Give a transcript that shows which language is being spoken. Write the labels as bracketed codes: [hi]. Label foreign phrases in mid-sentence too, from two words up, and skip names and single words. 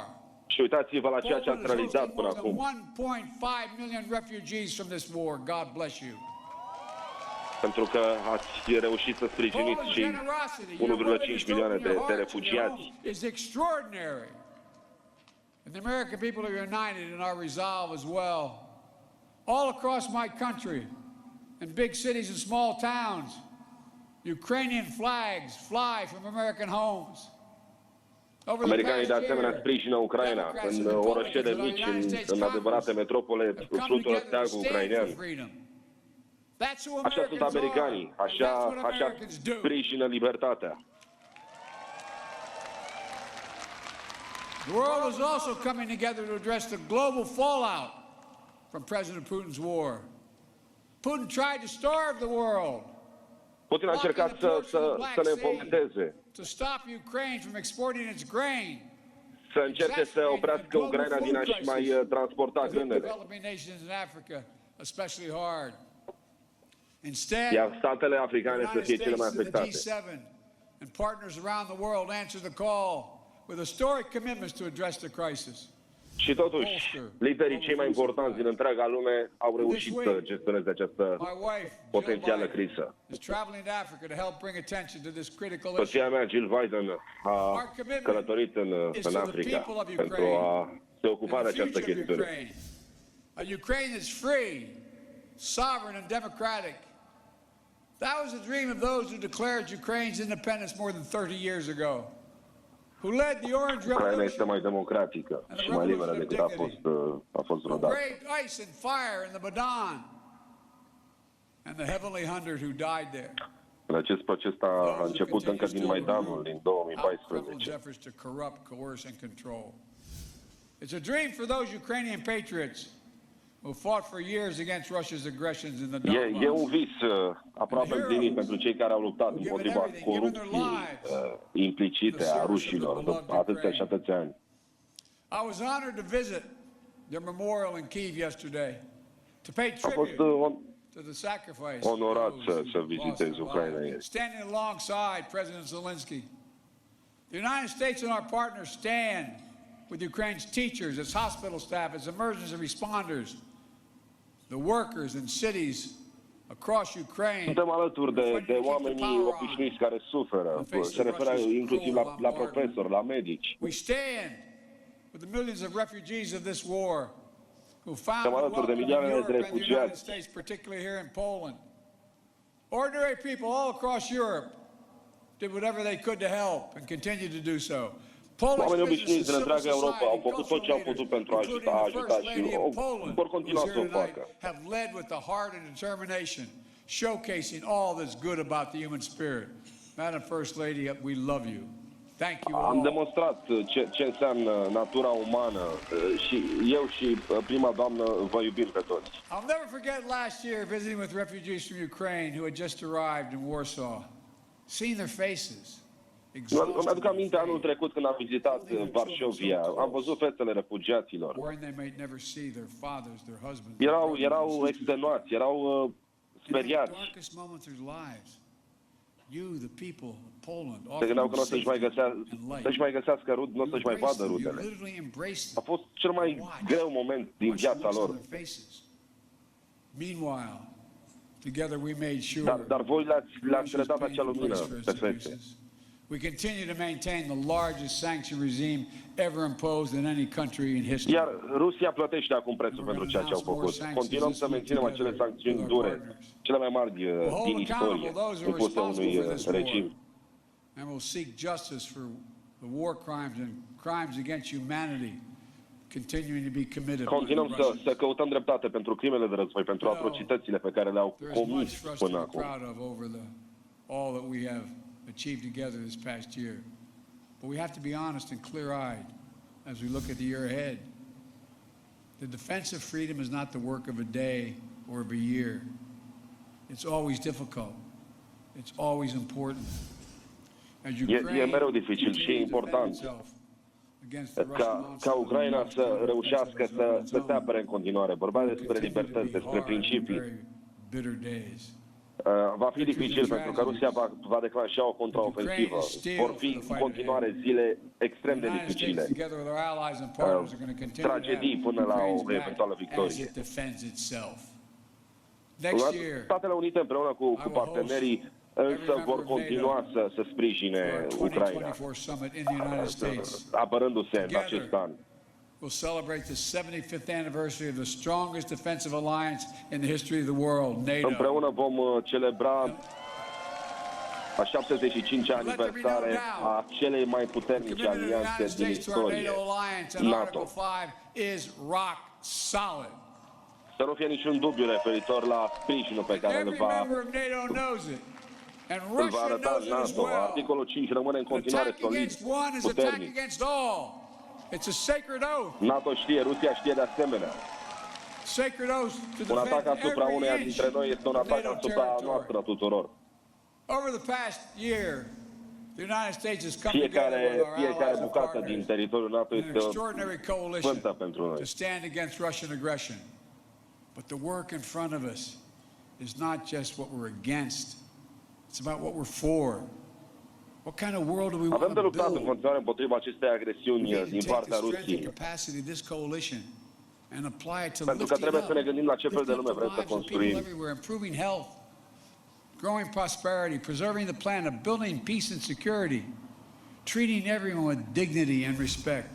[ro] și uitați-vă la ceea ce ați [en] Poland has [ro] realizat [en] hosted [ro] până [en] more than [ro] acum. [en] 1.5 million refugees from this war. God bless you. [ro] Pentru că ați reușit să sprijiniți [en] Poland's [ro] și [en] generosity, your [ro] 1,5 [en] willingness to [ro] milioane [en] open your [ro] de [en] hearts and [ro] refugiați. [en] your homes is extraordinary. And the American people are united in our resolve as well. All across my country, in big cities and small towns, Ukrainian flags fly from American homes. [ro] Americanii de asemenea sprijină Ucraina. În orășele mici, în adevărate metropole, flutură steagul ucrainean. Așa sunt americanii, așa sprijină libertatea. [en] The world is also coming together to address the global fallout from President Putin's war. Putin tried to starve the world. [ro] Putin a încercat să ne înfometeze, [en] to stop Ukraine from exporting its grain. [ro] să încerce să oprească Ucraina din a-și mai transporta grânele. [en] Developing nations in Africa especially hard. Instead, [ro] Iar statele africane să fie cele mai afectate. [en] and partners around the world answer the call with historic commitments to address the crisis. [ro] Și totuși, liderii cei mai importanți din întreaga lume au reușit să gestioneze această potențială criză. Soția mea, Jill Biden, a călătorit în Africa pentru a se ocupa de această chestiune. [en] A Ukraine that's free, sovereign and democratic. That was the dream of those who declared Ukraine's independence more than 30 years ago. Who led the Orange [ro] Ucraina este [en] Revolution [ro] mai democratică și mai liberă decât a fost vreodată. [en] braved ice and fire in the Badan, and the heavenly hundred who died there. [ro] Acest proces a început încă din Maidanul, din 2014. [en] Efforts to corrupt, coerce and control. It's a dream for those Ukrainian patriots who fought for years against Russia's aggressions in the Donbass. [ro] E un vis aproape împlinit pentru cei care au luptat împotriva corupției implicite a rușilor atâția și atâția ani. [en] I was honored to visit their memorial in Kyiv yesterday to pay [ro] A fost [en] tribute [ro] onorat să vizitezi Ucraina ieri. [en] Standing alongside President Zelensky, the United States and our partners stand with Ukraine's teachers, its hospital staff, its emergency responders, the workers in cities across Ukraine. [ro] Suntem alături de oamenii obișnuiți care suferă. Se referă inclusiv la profesori, la medici. [en] We stand with the millions of refugees of this war who found [ro] Suntem alături de milioanele de [en] Europe and the United [ro] refugiați. [en] States, particularly here in Poland. Ordinary people all across Europe did whatever they could to help and continue to do so. [ro] Oamenii obișnuiți din întreaga Europa au făcut tot ce au putut pentru a ajuta și vor continua să o facă. [en] Have led with the heart and determination, showcasing all that's good about the human spirit. Madam First Lady, we love you. Thank you all. [ro] Am demonstrat ce înseamnă natura umană și eu și prima doamnă vă iubim pe toți. [en] I'll never forget last year visiting with refugees from Ukraine who had just arrived in Warsaw, seeing their faces. [ro] Îmi aduc aminte anul trecut când am vizitat Varșovia, am văzut fețele refugiaților. Erau extenuați, erau speriați. Se gândeau că nu o să-și mai găsească rud, nu o să-și mai vadă rudele. A fost cel mai greu moment din viața lor. Dar voi le-ați redat acea lumină pe fețe. [en] We continue to maintain the largest sanction regime ever imposed in any country in history. [ro] Iar Rusia plătește acum prețul pentru ceea ce au făcut. Continuăm să menținem acele sancțiuni dure, cele mai mari din istorie, impuse unui regim. [en] And we'll seek justice for the war crimes and crimes against humanity continuing to be committed. [ro] Continuăm să căutăm dreptate pentru crimele de război, pentru atrocitățile pe care le-au comis până acum. [en] All that we have achieved together this past year. But we have to be honest and clear-eyed as we look at the year ahead. The defense of freedom is not the work of a day or of a year. It's always difficult. It's always important. [ro] E mereu dificil și e important ca Ucraina să reușească să se apere în continuare. Vorba despre libertăți, despre principii. Va fi dificil pentru că Rusia va declanșa o contraofensivă. Vor fi în continuare zile extrem de dificile. Tragedii până la o eventuală victorie. Statele Unite împreună cu partenerii însă vor continua să sprijine Ucraina, apărându-se în acest an. [en] We'll celebrate the 75th anniversary of the strongest defensive alliance in the history of the world, NATO. [ro] Împreună vom celebra a 75-a aniversare a celei mai puternice alianțe din istorie, NATO. Să nu fie niciun dubiu referitor la sprijinul pe care îl va arăta NATO. Articolul 5 rămâne în continuare solid, puternic. [en] It's a sacred oath. [ro] NATO știe, Rusia știe de asemenea. [en] Sacred oath to [ro] un atac asupra uneia dintre noi este un atac asupra noastră tuturor. [en] Over the past year, the United States has come together with our [ro] fiecare [en] allies and [ro] bucată din teritoriul NATO este o sfântă pentru noi. [en] To stand against Russian aggression. But the work in front of us is not just what we're against. It's about what we're for. What kind of world do we want to build? [ro] Avem de luptat în continuare împotriva acestei agresiuni din partea Rusiei. Pentru că trebuie să ne gândim la ce fel de lume vrem să construim. [en] Improving health, growing prosperity, preserving the planet, building peace and security, treating everyone with dignity and respect.